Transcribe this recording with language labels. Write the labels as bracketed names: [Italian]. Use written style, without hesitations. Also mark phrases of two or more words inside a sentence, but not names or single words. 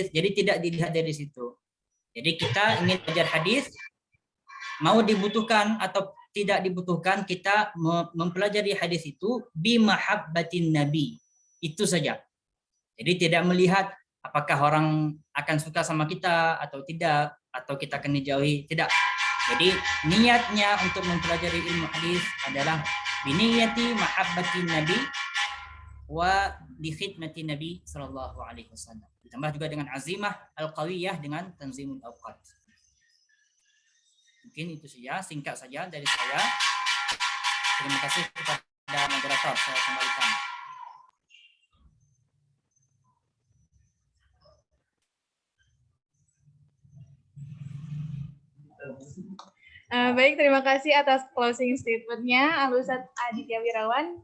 [Indonesian] Jadi tidak dilihat dari situ. Jadi kita ingin belajar hadis, mau dibutuhkan atau tidak dibutuhkan, kita mempelajari hadis itu [Arabic] بمحبة النبي. [Indonesian] Itu saja. Jadi tidak melihat apakah orang akan suka sama kita atau tidak, atau kita akan dijauhi, tidak. Jadi niatnya untuk mempelajari ilmu hadis adalah [Arabic] بنية محبة النبي ولخدمة النبي صلى الله عليه وسلم. [Indonesian] Ditambah juga dengan [Arabic] العزيمة القوية [Indonesian] dengan [Arabic] تنظيم الأوقات. [Indonesian] Mungkin itu saja, singkat saja dari saya. Terima kasih kepada moderator, saya kembalikan. Baik, terima kasih atas [English] closing statement- [Indonesian] nya, Al-Ustadz Aditya Wirawan.